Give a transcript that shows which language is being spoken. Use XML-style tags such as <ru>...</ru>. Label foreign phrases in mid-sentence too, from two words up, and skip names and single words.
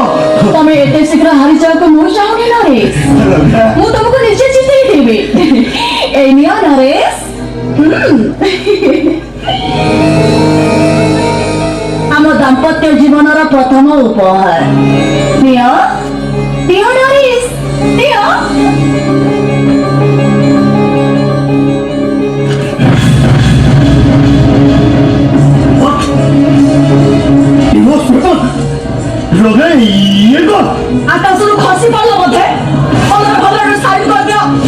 <or>ତମେ ଏତେ ଶୀଘ୍ର ହାରିଯାବାକୁ ମୁଁ ଚାହୁଁନି ନରେଶ ମୁଁ ତମକୁ ନିଜେ ଜିତେଇ ଦେବି</or> <bn>এই নিও নরেশ</bn> <or>ଆମ ଦାମ୍ପତ୍ୟ ଜୀବନର ପ୍ରଥମ ଉପହାର ନିଅ ନିଅ ନରେଶ ନିଅ ଆକାଶରୁ ଖସି ପଡିଲ ବୋଧେ ଭଲରେ ଭଲରେ ସାଇଡ୍ କରିଦିଅ</or>